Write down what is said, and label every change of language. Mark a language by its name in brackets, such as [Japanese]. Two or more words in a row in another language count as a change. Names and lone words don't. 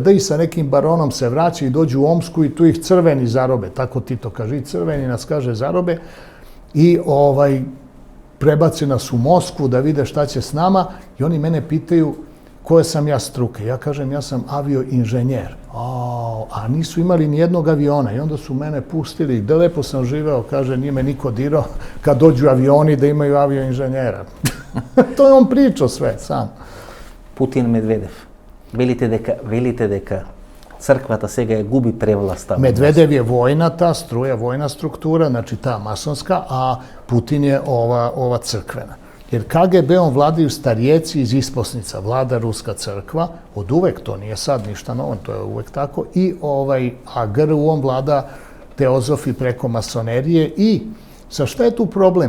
[Serbian] I sa nekim baronom se vraća i dođu u Omsku i tu ih crveni zarobe, tako Tito kaže, i crveni nas kaže zarobe, i prebace nas u Moskvu da vide šta će s nama, i oni mene pitaju koje sam ja struke. Ja kažem, ja sam avioinženjer. A nisu imali ni jednog aviona i onda su mene pustili, gde lepo sam živeo, kaže, nije me niko dirao, kad dođu avioni da imaju avioinženjera. To je on pričao sve, sam. [Macedonian] Путин Медведев. Велите дека црквата сега ја губи превласта. [Serbian] Медведев je vojna ta struja, vojna struktura, znači ta masonska, a Putin je ova crkvena. Jer KGB-om vladaju starijeci iz isposnica, vlada Ruska crkva, od uvek, to nije sad ništa novo, to je uvek tako, a GRU-om vlada teozofi preko masonerije i sa šta je tu problem?